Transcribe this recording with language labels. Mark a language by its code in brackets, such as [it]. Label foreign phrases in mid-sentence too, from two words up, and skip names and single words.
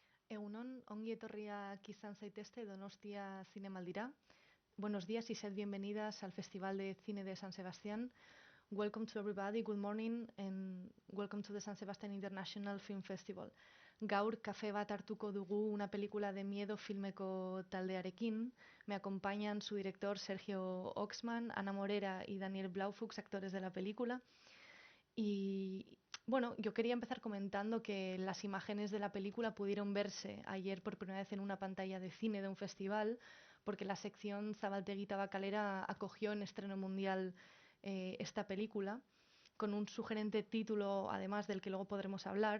[eu] Egunon, ongi etorriak izan zaitezte Donostia Zinemaldira. [es] Buenos días y sed bienvenidas al Festival de Cine de San Sebastián. [en] Welcome to everybody, good morning, and welcome to the San Sebastian International Film Festival. [eu] Gaur kafe bat hartuko dugu una película de miedo filmeko taldearekin. [es] Me acompañan su director Sergio Oxman, Ana Morera y Daniel Blaufuchs, actores de la película. Y bueno, yo quería empezar comentando que las imágenes de la película pudieron verse ayer por primera vez en una pantalla de cine de un festival, porque la sección Zabaltegui Tabacalera acogió en estreno mundial esta película, con un sugerente título, además del que luego podremos hablar.